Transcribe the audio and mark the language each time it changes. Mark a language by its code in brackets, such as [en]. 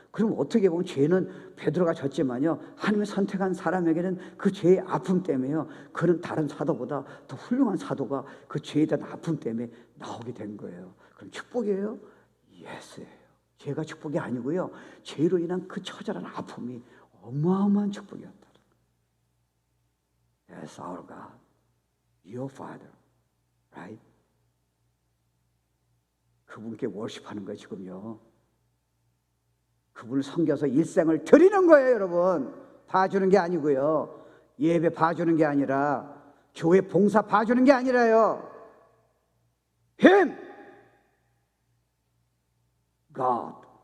[ko] 그럼 어떻게 보면 죄는 베드로가 졌지만요 하나님이 선택한 사람에게는 그 죄의 아픔 때문에요 그는 다른 사도보다 더 훌륭한 사도가 그 죄에 대한 아픔 때문에 나오게 된 거예요. 그럼 축복이에요? 예스예요. 죄가 축복이 아니고요 죄로 인한 그 처절한 아픔이 어마어마한 축복이었다. [en] That's our God, your Father, right? [ko] 그분께 월십하는 거예요 지금요. 그분을 섬겨서 일생을 드리는 거예요 여러분. 봐주는 게 아니고요. 예배 봐주는 게 아니라 교회 봉사 봐주는 게 아니라요. [en] Him, God.